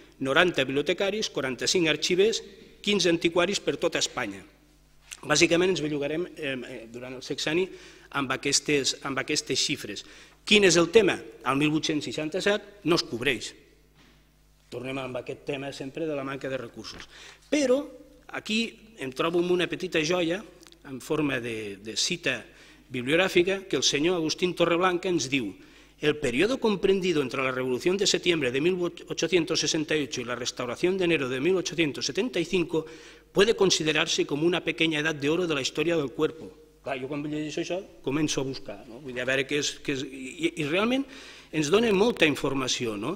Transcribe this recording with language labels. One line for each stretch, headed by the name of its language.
Catalan: 90 bibliotecaris, 45 arxivers, 15 antiquaris per tota Espanya. Bàsicament ens bellugarem durant el sexenni amb aquestes xifres. Quin és el tema? El 1867 no es cobreix. Tornem amb aquest tema sempre de la manca de recursos. Però aquí em trobo amb una petita joia en forma de cita bibliogràfica que el senyor Agustín Torreblanca ens diu:
Spanish: el periodo comprendido entre la Revolución de septiembre de 1868 y la Restauración de enero de 1875 puede considerarse como una pequeña edad de oro de la historia del cuerpo.
Catalan: Clar, jo quan llegeixo això començo a buscar, vull dir, a veure què és... I realment ens dona molta informació.